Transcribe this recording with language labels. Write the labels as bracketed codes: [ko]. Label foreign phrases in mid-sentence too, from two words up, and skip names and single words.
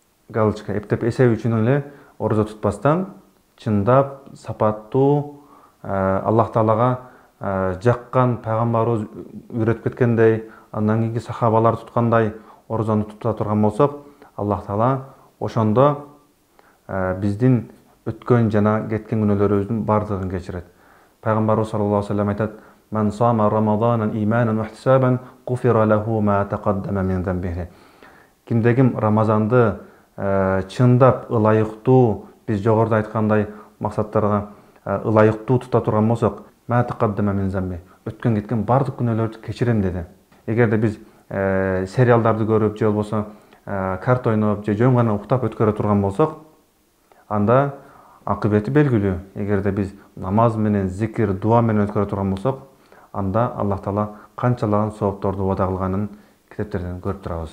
[ky] галочка эптеп эсеби үчүн эле орозо тутпастан чындап сапаттуу Аллах Таалага жаккан пайгамбарыбыз үйрөтүп кеткендей, андан кийинки сахабалар туткандай орозону тута турган болсок, Аллах Таала ошондо биздин өткөн жана кеткен күнөөлөрүбүздүн бардыгын кечирет. [ar] Пайгамбарыбыз صلى الله عليه وسلم айтат: "من صام رمضان إيمانا واحتسابا غفر له ما تقدم من ذنبه." [ky] Кимде ким Рамазанды чындап ылайыктуу, биз жогоруда айткандай максаттарга ылайыктуу тута турган болсок, [ar] ما تقدم من ذنب, [ky] өткөн кеткен бардык күнөөлөрдү кечирем деди. Эгерде биз сериалдарды көрүп, же болбосо карта ойноп, же жөн гана уктап өткөрө турган болсок, анда акыбети белгилүү. Эгерде биз намаз менен, зикир, дуа менен өткөрө турган болсок, анда Аллах Таала канчалаган соопторду вада кылганын китептерден көрүп турабыз.